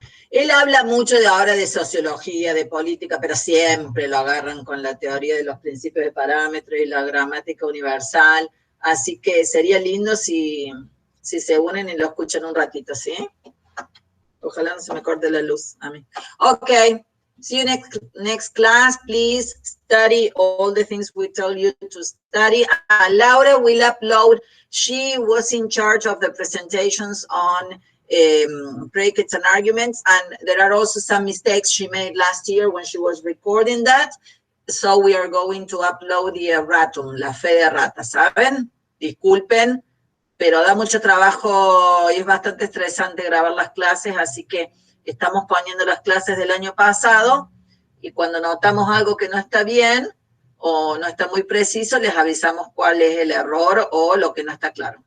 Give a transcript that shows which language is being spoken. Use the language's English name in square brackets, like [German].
[Spanish] Él habla mucho de ahora de sociología, de política, pero siempre lo agarran con la teoría de los principios de parámetros y la gramática universal. Así que sería lindo si se unen y lo escuchan un ratito, ¿sí? Ojalá no se me corte la luz a mí. [English] Okay. See you next class. Please study all the things we told you to study. Laura will upload. She was in charge of the presentations on predicates and arguments, and there are also some mistakes she made last year when she was recording that. So we are going to upload the erratum, [Spanish] la fe de rata, ¿saben? Disculpen, pero da mucho trabajo y es bastante estresante grabar las clases, así que estamos poniendo las clases del año pasado y cuando notamos algo que no está bien o no está muy preciso, les avisamos cuál es el error o lo que no está claro.